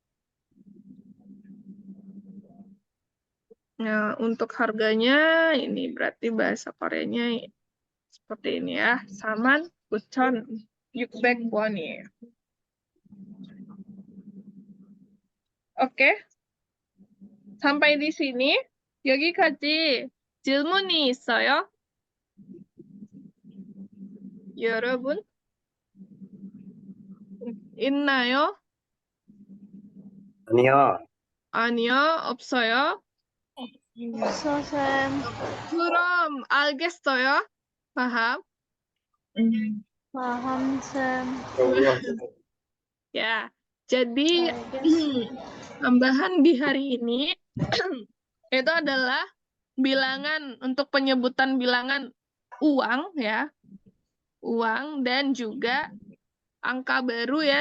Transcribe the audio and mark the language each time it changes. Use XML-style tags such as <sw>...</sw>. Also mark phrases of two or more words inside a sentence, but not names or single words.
<id>Nah, untuk harganya ini berarti bahasa Koreanya seperti ini ya.</id> <ko>삼만, 구천, 육백, 원 ya.</ko> <id>Oke. sampai di sini.</id> <ko>여기까지 질문이 있어요? 여러분? 있나요? 아니요. 아니요, 없어요. Sosem. 그럼 알겠어요.</ko> <id>paham? Paham, Sem. Ya, jadi tambahan di hari ini itu adalah bilangan untuk penyebutan bilangan uang ya, uang dan juga angka baru ya.</id>